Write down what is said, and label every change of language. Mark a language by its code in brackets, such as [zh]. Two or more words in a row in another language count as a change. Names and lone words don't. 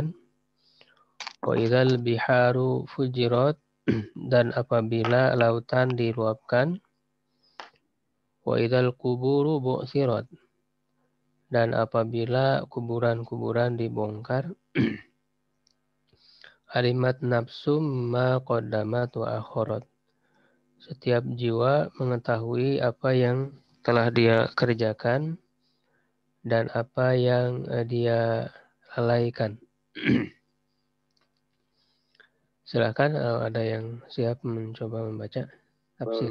[ar] وإذا البحار فجرت, [id] dan apabila lautan diluapkan. [ar] وإذا القبور بعثرت, [id] dan apabila kuburan-kuburan dibongkar. [ar] علمت نفس ما قدمت وأخرت, [id] setiap jiwa mengetahui apa yang telah dia kerjakan dan apa yang dia lalaikan. Silakan ada yang siap mencoba membaca tafsir.